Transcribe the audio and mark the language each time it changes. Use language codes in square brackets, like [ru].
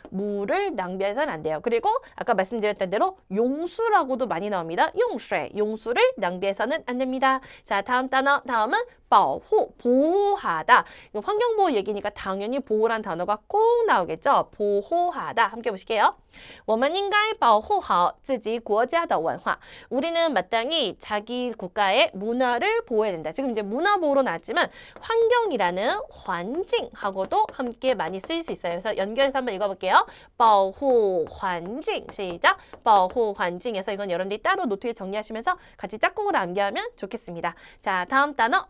[ko] 물을 낭비해서는 안 돼요. 그리고 아까 말씀드렸던 대로 용수라고도 많이 나옵니다. 用水, 용수를 낭비해서는 안 됩니다. 자, 다음 단어, 다음은 保护, 보호하다. 환경보호 얘기니까 당연히 보호란 단어가 꼭 나오겠죠. 보호하다. 함께 보실게요. [zh] 我们应该保护好自己国家的文化. [ko] 우리는 마땅히 자기 국가의 문화를 보호해야 된다. 지금 이제 문화 보호로 나왔지만 환경이라는 환경하고도 함께 많이 쓰일 수 있어요. 그래서 연결해서 한번 읽어볼게요. 保护环境 시작. 保护环境에서 이건 여러분들이 따로 노트에 정리하시면서 같이 짝꿍으로 암기하면 좋겠습니다. 자, 다음 단어.